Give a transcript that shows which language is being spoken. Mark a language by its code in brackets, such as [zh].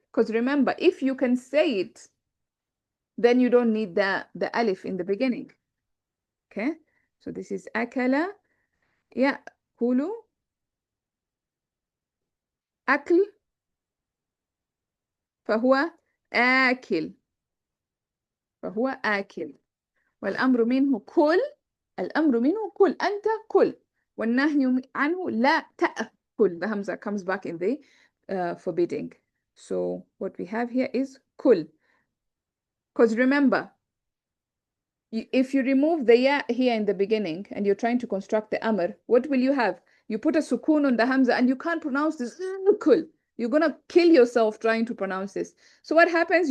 [en] Because remember, if you can say it, then you don't need the alif in the beginning. Okay, so this is [ar] akala ya'kulu, akl, فهو آكل, فهو آكل. والأمر منه كل, الأمر منه كل, أنت كل. والنهي عنه لا تأكل. [en] The hamza comes back in the forbidding. So what we have here is كل. Because remember, if you remove the ya here in the beginning and you're trying to construct the amr, what will you have? You put a sukun on the hamza and you can't pronounce this kul. You're gonna kill yourself trying to pronounce this. So what happens?